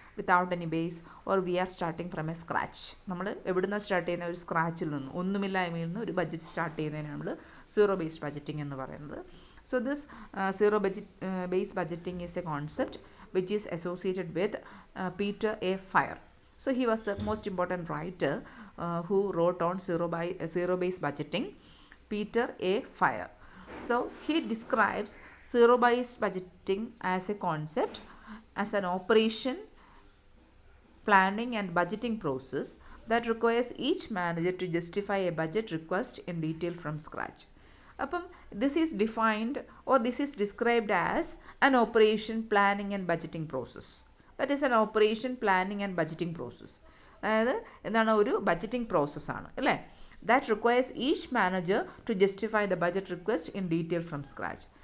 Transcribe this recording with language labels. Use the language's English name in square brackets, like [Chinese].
[English] Without any base or we are starting from a scratch. [Malayalam] നമ്മൾ എവിടുന്ന start ചെയ്യുന്ന ഒരു സ്ക്രാച്ചിൽ നിന്ന് ഒന്നുമില്ലായ്മയിൽ നിന്ന് ഒരു ബഡ്ജറ്റ് സ്റ്റാർട്ട് ചെയ്യുന്നതിന് നമ്മൾ സീറോ ബേസ്ഡ് ബഡ്ജറ്റിംഗ് എന്ന് പറയുന്നത്. [English] So this zero based budgeting is a concept which is associated with Peter A. Fire. So he was the most important writer who wrote on zero-based budgeting, Peter A. Fire. So he describes zero-based budgeting as a concept, as an operation, planning and budgeting process that requires each manager to justify a budget request in detail from scratch. അപ്പം this is defined or this is described as an operation planning and budgeting process. That is an operation planning and budgeting process. [Malayalam] അതായത് എന്താണ്, ഒരു budgeting പ്രോസസ്സാണ് അല്ലേ. [English] That requires each manager to justify the budget request in detail from scratch.